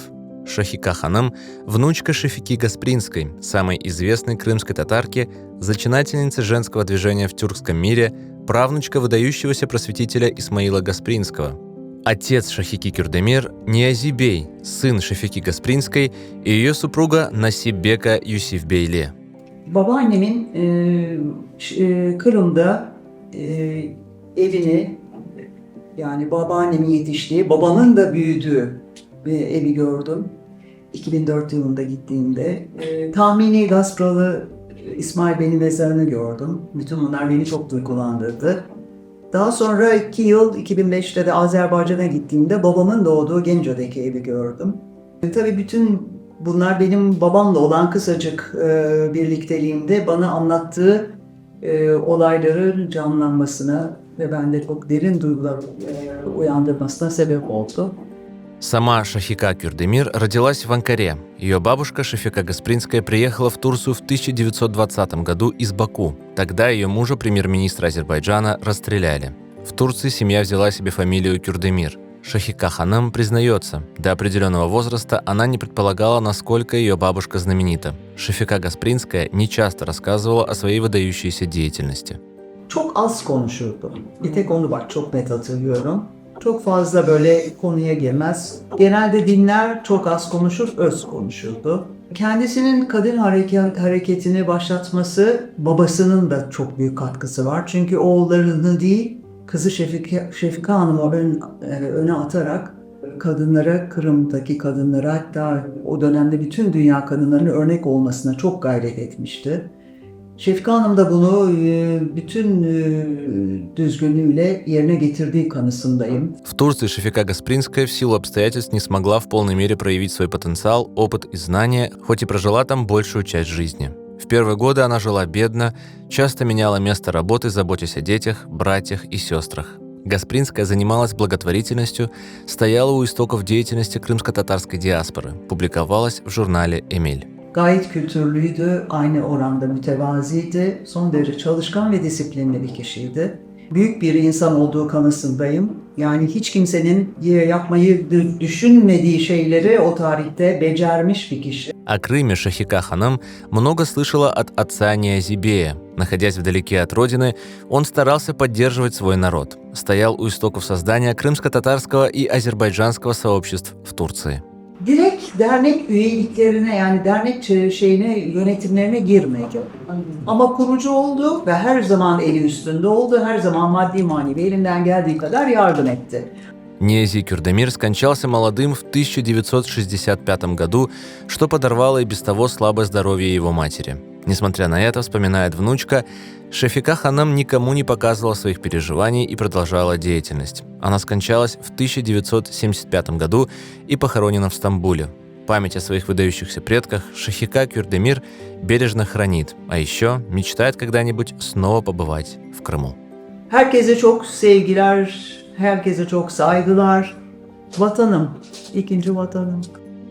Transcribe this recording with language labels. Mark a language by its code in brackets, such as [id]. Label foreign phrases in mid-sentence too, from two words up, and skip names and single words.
[ru] Шахика Ханым – внучка Шефики Гаспринской, самой известной крымской татарки, зачинательницы женского движения в тюркском мире, правнучка выдающегося просветителя Исмаила Гаспринского. Отец Шахики Кюрдемир – Ниязи Бей, сын Шефики Гаспринской, и ее супруга Насиббека Юсифбейле. [tr] Babaannemin Kırım'da evini, yani babaannemin yetiştiği, babamın da büyüdüğü bir evi gördüm. 2004 yılında gittiğimde. Tahmini Gaspralı İsmail Bey'in mezarını gördüm. Bütün bunlar beni çok duygulandırdı. Daha sonra 2 yıl 2005'te de Azerbaycan'a gittiğimde babamın doğduğu Gence'deki evi gördüm. Tabii bütün bunlar benim babamla olan kısacık birlikteliğimde bana anlattığı olayların canlanmasına ve bende çok derin duygular uyandırmasına sebep oldu. [ru] Сама Шахика Кюрдемир родилась в Анкаре. Ее бабушка Шефика Гаспринская приехала в Турцию в 1920 году из Баку. Тогда ее мужа, премьер-министра Азербайджана, расстреляли. В Турции семья взяла себе фамилию Кюрдемир. Шахика Ханым признается, до определенного возраста она не предполагала, насколько ее бабушка знаменита. Шефика Гаспринская нечасто рассказывала о своей выдающейся деятельности. [tr] Çok az konuşurdu. Bir tek onu bak çok net hatırlıyorum. Çok fazla böyle konuya girmez. Genelde dinler, çok az konuşur, öz konuşurdu. Kendisinin kadın hareketini başlatması babasının da çok büyük katkısı var. Çünkü oğullarını değil, kızı Şefika Hanım'ı öne atarak kadınlara, Kırım'daki kadınlara, hatta o dönemde bütün dünya kadınlarının örnek olmasına çok gayret etmişti. Şefika Hanım da bunu bütün düzgünlüğüyle yerine getirdiği kanısındayım. [ru] В Турции Шефика Гаспринская в силу обстоятельств не смогла в полной мере проявить свой потенциал, опыт и знания, хоть и прожила там большую часть жизни. В первые годы она жила бедно, часто меняла место работы, заботясь о детях, братьях и сестрах. Гаспринская занималась благотворительностью, стояла у истоков деятельности крымско-татарской диаспоры, публиковалась в журнале «Эмель». [tr] Gayet kültürlüydü, aynı oranda mütevaziydi, son derece çalışkan ve disiplinli bir kişiydi. Büyük bir insan olduğu kanısındayım. Yani hiç kimsenin yapmayı düşünmediği şeyleri o tarihte becermiş bir kişi. [ru] О Крыме Шахика Ханым много слышала от отца Ниязибея. Находясь вдалеке от родины, он старался поддерживать свой народ. Стоял у истоков создания крымско-татарского и азербайджанского сообществ в Турции. [tr] Direkt dernek üyeliklerine, yani dernek yönetimlerine girmedi. Ama kurucu oldu ve her zaman eli üstünde oldu, her zaman maddi manevi elinden geldiği kadar yardım etti. [ru] Ниязи Кюрдемир скончался молодым в 1965 году, что подорвало и без того слабое здоровье его матери. Несмотря на это, вспоминает внучка, Шефика Ханым никому не показывала своих переживаний и продолжала деятельность. Она скончалась в 1975 году и похоронена в Стамбуле. Память о своих выдающихся предках Шахика Кюрдемир бережно хранит, а еще мечтает когда-нибудь снова побывать в Крыму. [tr] Herkese çok sevgiler, herkese çok saygılar. Vatanım, ikinci vatanım.